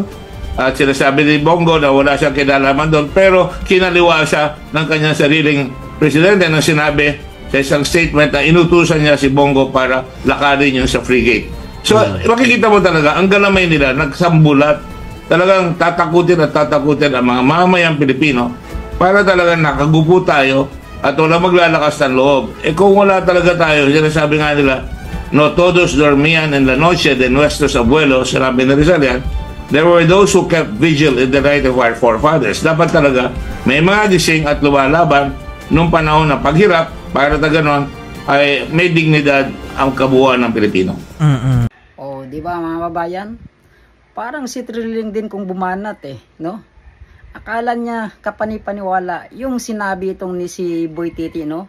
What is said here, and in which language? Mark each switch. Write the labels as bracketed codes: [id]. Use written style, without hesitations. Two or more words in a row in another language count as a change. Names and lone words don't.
[tl] At sinasabi ni Bongo na wala siyang kinalaman doon, pero kinaliwa siya ng kanyang sariling presidente na sinabi sa isang statement na inutusan niya si Bongo para lakarin yun sa frigate. So, makikita mo talaga, ang galamay nila, nagsambulat. Talagang tatakutin at tatakutin ang mga mamamayang Pilipino para talagang nakagupo tayo at wala maglalakas ng loob. Kung wala talaga tayo, sinasabi nga nila, [es] no todos dormían en la noche de nuestros abuelos, [tl] sinabi ni Rizal yan, [en] there were those who kept vigil in the night of our forefathers. [tl] Dapat talaga may mga gising at lumalaban nung panahon ng paghirap para na gano'n ay may dignidad ang kabuuan ng Pilipino. Di ba mga babayan? Parang si Trilling din kung bumanat no? Akala niya kapanipaniwala yung sinabi itong ni si Boy Titi, no?